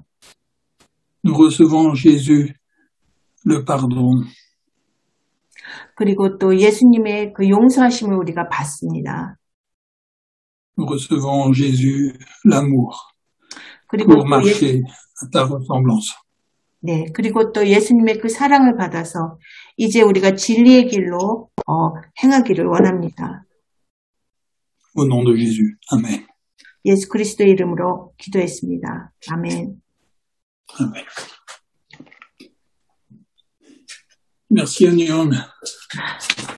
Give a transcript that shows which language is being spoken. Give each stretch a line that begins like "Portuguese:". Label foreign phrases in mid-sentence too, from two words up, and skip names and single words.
French: Nous recevons en Jésus le pardon.
Korean: 그리고 또 예수님의 그 용서하심을 우리가 받습니다.
French: Nous recevons en Jésus l'amour
Korean: 그리고
French: pour
Korean: 또
French: marcher à ta ressemblance.
Korean: 네, 그리고 또 예수님의 그 사랑을 받아서 이제 우리가 진리의 길로 행하기를 원합니다.
French: Au nom de Jésus. Amen.
Korean: 예수 그리스도의 이름으로 기도했습니다. 아멘.
French: Amen. Merci, Anion.